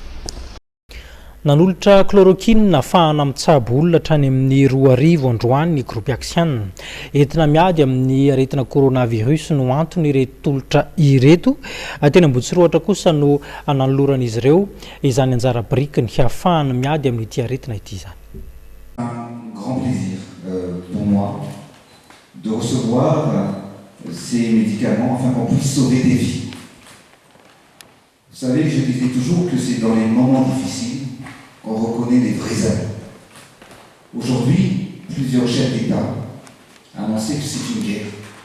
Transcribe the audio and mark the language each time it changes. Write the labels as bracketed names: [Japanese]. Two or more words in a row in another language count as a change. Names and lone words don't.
[Malagasy] Nanolotra chloroquine ahafahana mitsabo olona hatrany amin'ny 2 androany ny groupe Axian. Entina miady amin'ny aretina coronavirus no antony ireto tolotra ireto. Tena Ambohitsiroatra kosa no nanoloran'izy ireo izany anjara biriky ny ahafahana miady amin'ity aretina ity izany. [French] Grand plaisir pour moi de recevoir ces médicaments afin qu'on puisse sauver des vies. Vous savez, je disais toujours que c'est dans les moments difficiles qu'on reconnaît les vrais amis. Aujourd'hui, plusieurs chefs d'État ont annoncé que c'est une guerre.